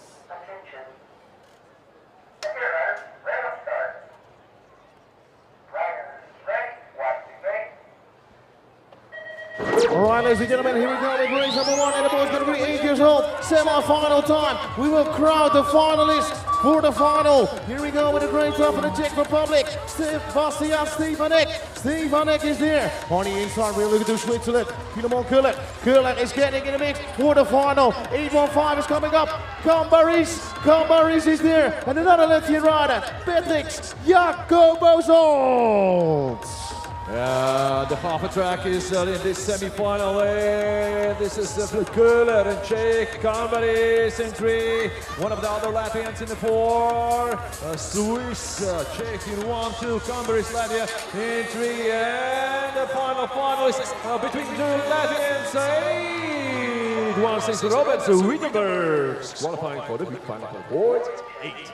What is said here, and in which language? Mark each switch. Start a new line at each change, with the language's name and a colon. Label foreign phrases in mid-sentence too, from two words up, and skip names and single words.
English: All right, ladies and gentlemen, here we go with race number 1 and the boys going to be 8 years old. Semi-final time. We will crowd the finalists for the final. Here we go with a great top of the Czech Republic. Bastian Stefanek. Stefanek is there. On the inside, we're looking to Switzerland. Filemon Kuller. Kuller is getting in the mix for the final. 815 is coming up. Kambaris is there. And another Latvian rider, Petriks Jakobozolds. Yeah, the half a track is in this semi-final. This is Köhler and Czech, Kambaris in 3, one of the other Latvians in the 4, Swiss, Czech in 1, 2, Kambaris, Latvia in 3, and the final is between two Latvians, 8-1-6 Robert Wittenberg, qualifying for the big final for boys, 8.